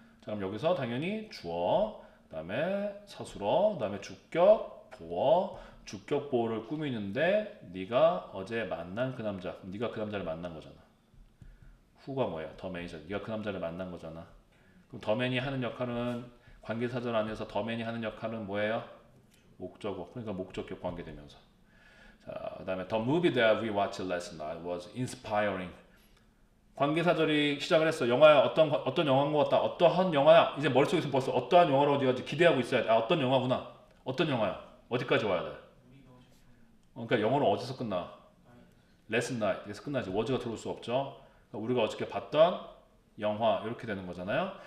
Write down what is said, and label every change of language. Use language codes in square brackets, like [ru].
[ko] 자, 그럼 여기서 당연히 주어, 그 다음에 서술어, 그 다음에 주격, 보어, 주격 보어를 꾸미는데 네가 어제 만난 그 남자, 네가 그 남자를 만난 거잖아. who가 뭐야? 더맨이잖아. 네가 그 남자를 만난 거잖아. 그럼 더맨이 하는 역할은 관계사절 안에서 더맨이 하는 역할은 뭐예요? 목적어. 그러니까 목적격 관계대명사. 자, 그다음에 [en] the movie that we watched last night was inspiring. [ko] 관계사절이 시작을 했어. 영화야 어떤 영화인 것 같다. 어떠한 영화야. 이제 머릿속에서 벌써 어떠한 영화로 어디 기대하고 있어야 돼. 아 어떤 영화구나. 어떤 영화야. 어디까지 와야 돼. 그러니까 영어는 어디서 끝나? Last night에서 끝나지. was가 들어올 수 없죠. 그러니까 우리가 어저께 봤던 영화 이렇게 되는 거잖아요.